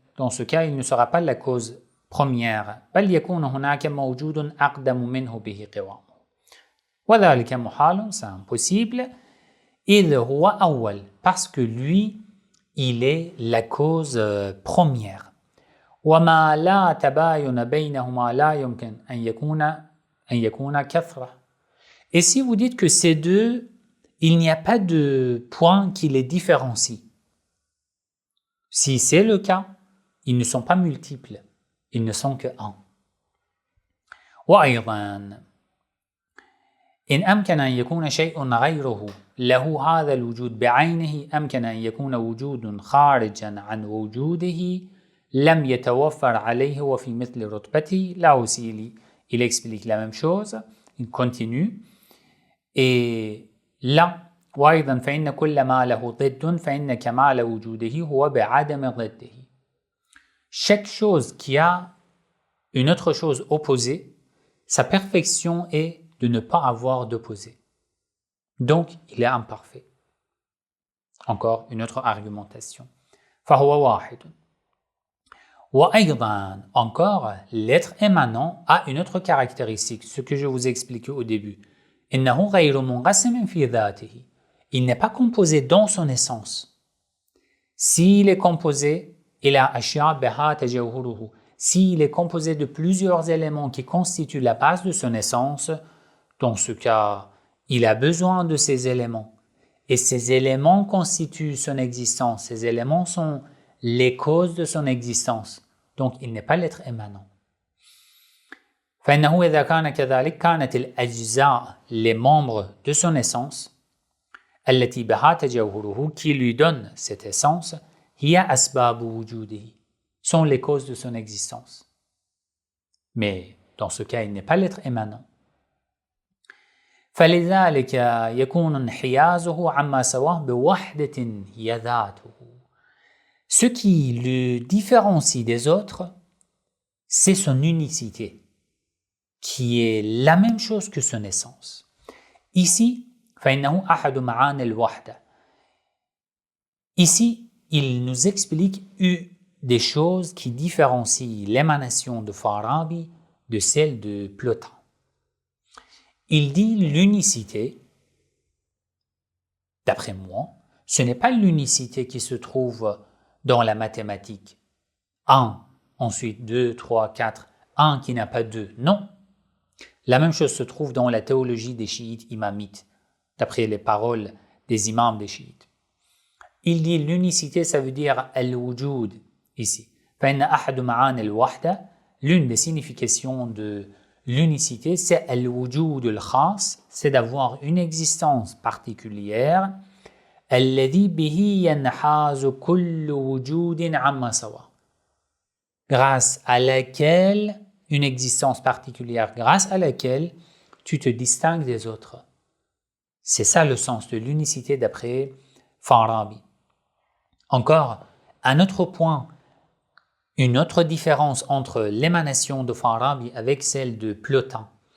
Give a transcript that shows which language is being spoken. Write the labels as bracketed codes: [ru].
[fr] Dans ce cas, il ne sera pas la cause première. [ar] بل يكون هناك موجود أقدم منه به قوامه. وذلك محال, [fr] c'est impossible. [ar] إذ هو أول, [fr] parce que lui, il est la cause première. [ar] وما لا تباين بينهما لا يمكن أن يكون كثرة. [fr] Et si vous dites que ces deux, il n'y a pas de point qui les différencie, si c'est le cas, ils ne sont pas multiples, ils ne sont que un. [ar] وأيضا إن أمكن أن يكون شيء غيره له هذا الوجود بعينه أمكن أن يكون وجود خارجا عن وجوده لم يتوفر عليه وفي مثل رتبته. [fr] Là aussi, il explique la même chose, il continue. Et là, [ar] وأيضا فإن كل ما له ضد فإن كمال وجوده هو بعدم ضده. [fr] Chaque chose qui a une autre chose opposée, sa perfection est de ne pas avoir d'opposé. Donc, il est imparfait. Encore une autre argumentation. [ar] فهو واحد. وأيضا, [fr] encore, l'être émanant a une autre caractéristique, ce que je vous ai expliqué au début. [ar] إنه غير منقسم في ذاته. [fr] Il n'est pas composé dans son essence. S'il est composé, [ar] إلى أشياء بها تجوهره. [fr] S'il est composé de plusieurs éléments qui constituent la base de son essence, dans ce cas, il a besoin de ces éléments. Et ces éléments constituent son existence. Ces éléments sont les causes de son existence. Donc, il n'est pas l'être émanant. [ar] فإنه إذا كان كذلك كانت الأجزاء, [fr] les membres de son essence, [ar] التي بها تجوهره, [fr] qui lui donne cette essence, [ar] هي أسباب وجوده, [fr] sont les causes de son existence. Mais dans ce cas, il n'est pas l'être émanant. [ar] فلذلك يكون انحيازه عما سواه بوحدة هي ذاته. [fr] Ce qui le différencie des autres, c'est son unicité, qui est la même chose que son essence. Ici, [ar] فإنه أحد معاني الوحدة. [fr] Ici, il nous explique des choses qui différencient l'émanation de Farabi de celle de Plotin. Il dit l'unicité, d'après moi, ce n'est pas l'unicité qui se trouve dans la mathématique. 1, ensuite 2, 3, 4, 1 qui n'a pas 2. Non. La même chose se trouve dans la théologie des chiites imamites, d'après les paroles des imams des chiites. Il dit l'unicité, ça veut dire al-wujud ici. [ar] فإن أحد معاني الوحدة, [fr] l'une des significations de l'unicité, c'est al-wujud al-khas, c'est d'avoir une existence particulière. [ar] الذي به ينحاز كل وجود عما سواه. [fr] Grâce à laquelle, une existence particulière, grâce à laquelle tu te distingues des autres. C'est ça le sens de l'unicité d'après Farabi. Encore, un autre point, une autre différence entre l'émanation de Farabi avec celle de Plotin.